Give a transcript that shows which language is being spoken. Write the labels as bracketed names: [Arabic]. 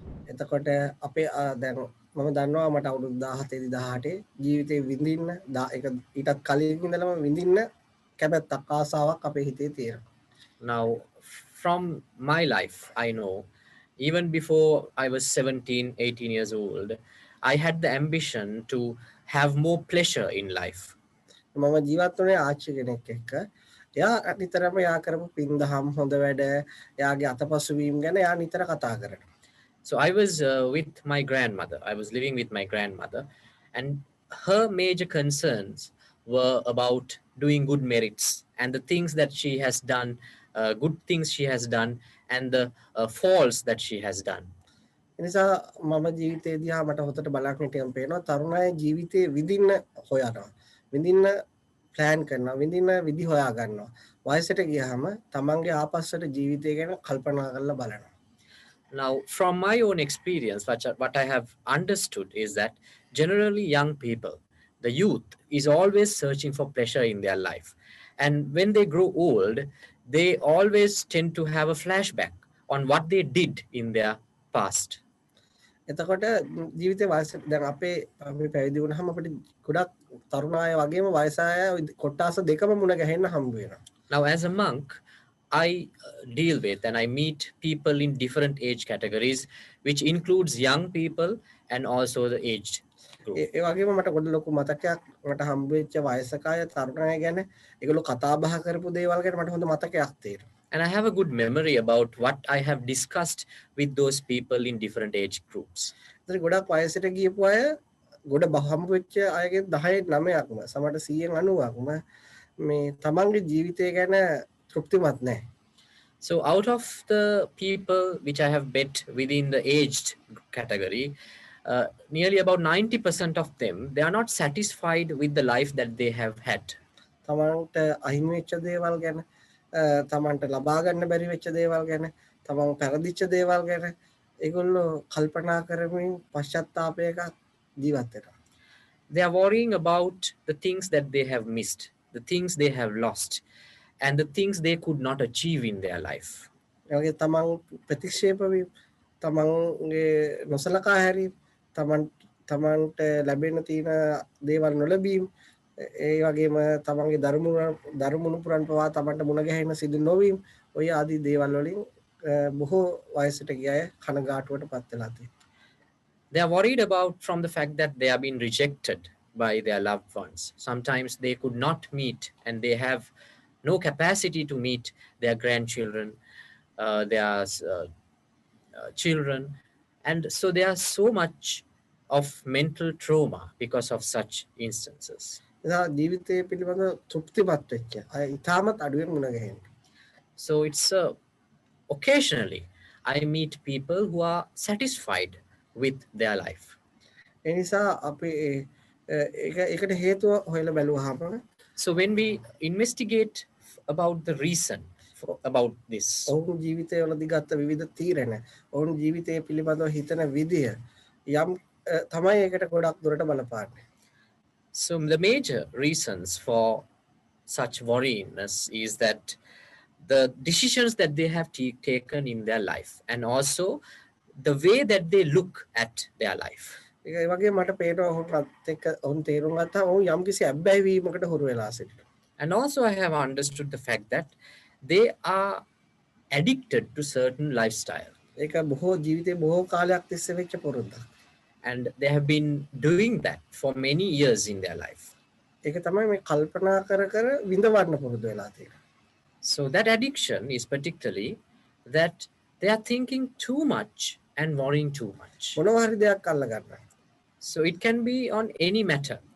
[Sinhala] එතකොට අපේ දැන් මම දන්නවා මට අවුරුදු 17 18 ජීවිතේ විඳින්න ඊටත් කලින් ඉඳලම විඳින්න කැමැත්තක් ආසාවක් අපේ හිතේ තියෙනවා. [English] Now, from my life, I know, even before I was 17, 18 years old, I had the ambition to have more pleasure in life. [Sinhala] මම ජීවත් වුණේ ආච්චි කෙනෙක් එක්ක. එයා නිතරම යා කරපු පින්දහම් හොඳ වැඩ, එයාගේ අතපසු වීම ගැන එයා නිතර කතා කරනවා. [English] So I was with my grandmother. I was living with my grandmother, and her major concerns were about doing good merits and the things that she has done, good things she has done, and the faults that she has done. [Sinhala] එනිසා මම ජීවිතේ දිහා මට හොතට බලන්න හිටියම් පේනවා තරුණ අය ජීවිතේ විඳින්න හොයනවා. විඳින්න plan කරනවා. විඳින්න විදි හොයා ගන්නවා. වයසට ගියාම තමන්ගේ ආපස්සට ජීවිතය ගැන කල්පනා කරලා බලනවා. [English] Now, from my own experience, what I have understood is that generally young people, the youth, is always searching for pleasure in their life. And when they grow old, they always tend to have a flashback on what they did in their past. [Sinhala] එතකොට ජීවිතේ වයස දැන් අපි පැවිදි වුණාම අපිට ගොඩක් තරුණ අය වගේම වයස අය කොට්ටාස දෙකම මුණ ගැහෙන්න හම්බ වෙනවා. [English] Now, as a monk, I deal with and I meet people in different age categories, which includes young people and also the aged group. [Sinhala] ඒ වගේම මට ගොඩ ලොකු මතකයක් මට හම්බ වෙච්ච වයසක අය තරුණ අය ගැන ඒගොල්ලෝ කතා බහ කරපු දේවල් ගැන මට හොඳ මතකයක් තියෙනවා. [English] And I have a good memory about what I have discussed with those people in different age groups. [Sinhala] ඉතින් ගොඩක් වයසට ගියපු අය ගොඩ හම්බ වෙච්ච අයගෙන් 10 9ක්ම සමහරට 100න් 90ක්ම මේ තමන්ගේ ජීවිතය ගැන තෘප්තිමත් නැහැ. [English] So out of the people which I have met within the aged category, nearly about 90% of them, they are not satisfied with the life that they have had. [Sinhala] තමන්ට අහිමි වෙච්ච දේවල් ගැන, තමන්ට ලබා ගන්න බැරි වෙච්ච දේවල් ගැන, තමන් පෙරදිච්ච දේවල් ගැන ඒගොල්ලෝ කල්පනා කරමින් පශ්චාත්තාපයක ජීවත් වෙනවා. [English] They are worrying about the things that they have missed, the things they have lost, and the things they could not achieve in their life. [Sinhala] ඒ වගේ තමන් ප්‍රතික්ෂේප වීම, තමන්ගේ නොසලකා හැරීම, තමන්ට ලැබෙන්න තියෙන දේවල් නොලැබීම, ඒ වගේම තමන්ගේ දරුමුණුපුරන් පවා තමන්ට මුණ ගැහෙන සිදු නොවීම ඔය ආදී දේවල් වලින් බොහෝ වයසට ගිය අය කනගාටුවට පත් වෙලා තියෙනවා. [English] They are worried about from the fact that they have been rejected by their loved ones. Sometimes they could not meet and they have no capacity to meet their grandchildren, their children. And so there are so much of mental trauma because of such instances. [Sinhala] එදා ජීවිතය පිළිබඳ තෘප්තිමත් වෙච්ච අය ඉතාමත් අඩුවෙන් මුණ ගැහෙනවා. [English] So it's occasionally I meet people who are satisfied with their life. [Sinhala] ඒ නිසා අපි ඒකට හේතුව හොයලා බැලුවාම [English] So when we investigate about the reason about this, [Sinhala] ඔවුන් ජීවිතවලදී ගත්ත විවිධ තීරණ ඔවුන් ජීවිතය පිළිබඳව හිතන විදිය යම් තමයි ඒකට ගොඩක් දුරට බලපාන්නේ. [English] so the major reasons for such worryiness is that the decisions that they have taken in their life and also the way that they look at their life. [Sinhala] ඒ වගේ මට පේනවා ඔවුන්ත් එක්ක ඔවුන් තේරුම් ගත්තා ඔවුන් යම්කිසි අබ්බැහි වීමකට හුරු වෙලා සිටිනවා. [English] And also I have understood the fact that they are addicted to certain lifestyle. [Sinhala] ඒක බොහෝ ජීවිතේ බොහෝ කාලයක් තිස්සේ වෙච්ච පුරුද්දක්. [English] And they have been doing that for many years in their life. [Sinhala] ඒක තමයි මේ කල්පනා කර කර විඳවන්න පුරුදු වෙලා තියෙන්නේ. [English] So that addiction is particularly that they are thinking too much and worrying too much. [Sinhala] මොනවා හරි දෙයක් අල්ල ගන්නවා. [English] So it can be on any matter.